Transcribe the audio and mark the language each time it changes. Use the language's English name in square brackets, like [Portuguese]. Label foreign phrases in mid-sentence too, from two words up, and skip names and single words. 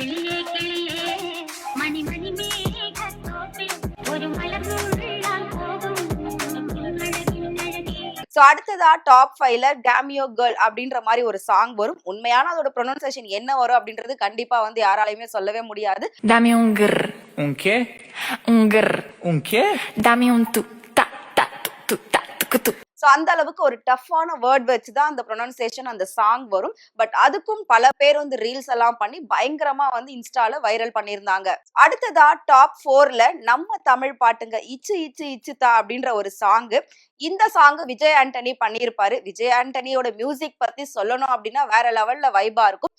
[Tamil] சோ அடுத்ததா டாப் 5ல டேமியோ கேர்ள் அப்படின்ற மாதிரி ஒரு சாங் வரும். உண்மையான அதோட ப்ரொனன்சியேஷன் என்ன வரும் அப்படின்றது கண்டிப்பா வந்து யாராலையுமே சொல்லவே முடியாது. [Spanish] Dame un grr. Un qué? Un grr. Un qué? Dame un tu ta ta tu ta tu. [Tamil] சோ அந்த அளவுக்கு ஒரு டஃப்பான வேர்ட் வச்சுதான் அந்த ப்ரொனன்சியேஷன் அந்த சாங் வரும். பட் அதுக்கும் பல பேர் வந்து ரீல்ஸ் எல்லாம் பண்ணி பயங்கரமா வந்து இன்ஸ்டால வைரல் பண்ணியிருந்தாங்க. அடுத்ததா டாப் 4ல நம்ம தமிழ் பாட்டுங்க இச்சு இச்சு இச்சுதா அப்படின்ற ஒரு சாங். இந்த சாங் விஜய் ஆண்டனி பண்ணியிருப்பாரு. விஜய் ஆண்டனியோட மியூசிக் பத்தி சொல்லணும் அப்படின்னா வேற லெவல்ல வைபா இருக்கும்.